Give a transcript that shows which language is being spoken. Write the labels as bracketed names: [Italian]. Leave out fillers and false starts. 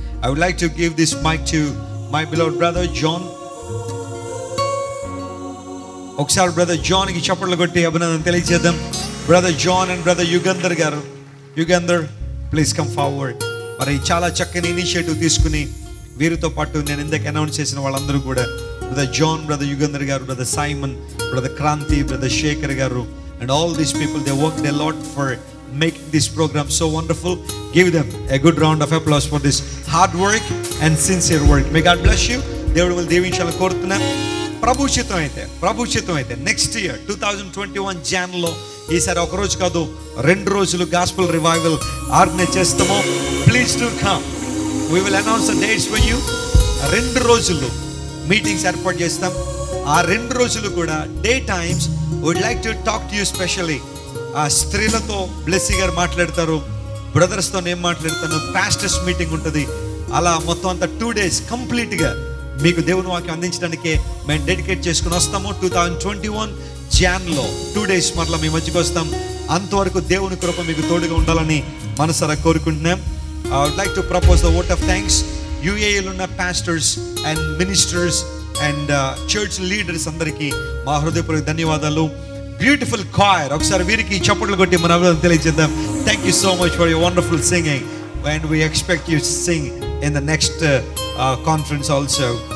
[English] I would like to give this mic to my beloved brother John. [Telugu] ఒకసారి brother John కి చప్పట్లు కొట్టి అభినందన తెలియజేద్దాం. Brother John and brother Yugandhar గారు. Yugandhar, please come forward. మరి చాలా చక్కని ఇనిషియేటివ్ తీసుకుని వీరితో పాటు నేను ఇందాక అనౌన్స్ చేసిన వాళ్ళందరూ కూడా, బ్రదర్ జాన్, బ్రదర్ యుగంధర్ గారు, brother Simon, brother Kranti, brother Shekhar గారు, [English] and all these people, they worked a lot for making this program so wonderful. Give them a good round of applause for this hard work and sincere work. May God bless you. [Telugu] దేవుడు will దీవించాలని కోరుతున్నాం. ప్రభు చిత్తం అయితే next year 2021 జాన్లో, ఈసారి ఒక రోజు కాదు 2 రోజులు గాస్పెల్ రివైవల్ ఆర్గనైజ్ చేస్తాము. [English] Please to come. we will announce the dates for you. [Telugu] 2 రోజులు మీటింగ్స్ ఏర్పాటు చేస్తాం. ఆ 2 రోజులు కూడా [English] Day times would like to talk to you specially. [Telugu] ఆ స్త్రీలతో బ్లెస్సీ గారు మాట్లాడతారు, బ్రదర్స్తో నేను మాట్లాడతాను, పాస్టర్స్ మీటింగ్ ఉంటుంది. అలా మొత్తం అంతా 2 days కంప్లీట్గా మీకు దేవుని వాక్యం అందించడానికే మేము డెడికేట్ చేసుకుని వస్తాము. 2021 జాన్లో 2 days మరలా మీ మధ్యకి వస్తాం. అంతవరకు దేవుని కృప మీకు తోడుగా ఉండాలని మనసారా కోరుకుంటున్నాం. [English] I would like to propose the vote of thanks. [Telugu] UAEలో ఉన్న pastors and ministers and church leaders అందరికీ మా హృదయపూర్వక ధన్యవాదాలు. బ్యూటిఫుల్ కాయర్, ఒకసారి వీరికి చప్పట్లు కొట్టి మన అభినందన తెలియజేద్దాం. [English] Thank you so much for your wonderful singing and we expect you sing in the next conference also.